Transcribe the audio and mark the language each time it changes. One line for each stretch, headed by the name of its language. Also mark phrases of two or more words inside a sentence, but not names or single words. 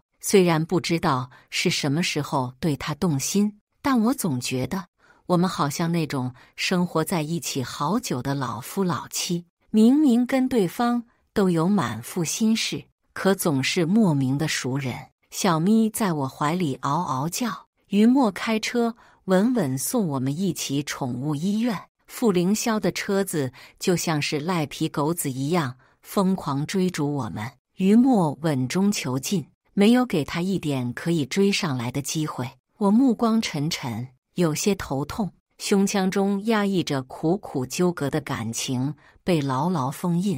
Chinese: 雖然不知道是什麼時候對他動心，但我總覺得我們好像那種生活在一起好久的老夫老妻，明明跟對方都有滿腹心事，可總是莫名的熟人。小咪在我懷裡嗷嗷叫，於墨開車穩穩送我們一起寵物醫院。傅凌霄的車子就像是賴皮狗子一樣瘋狂追逐我們，於墨穩中求進，沒有給他一點可以追上來的機會。我目光沉沉，有些頭痛，胸腔中壓抑着苦苦糾葛的感情被牢牢封印。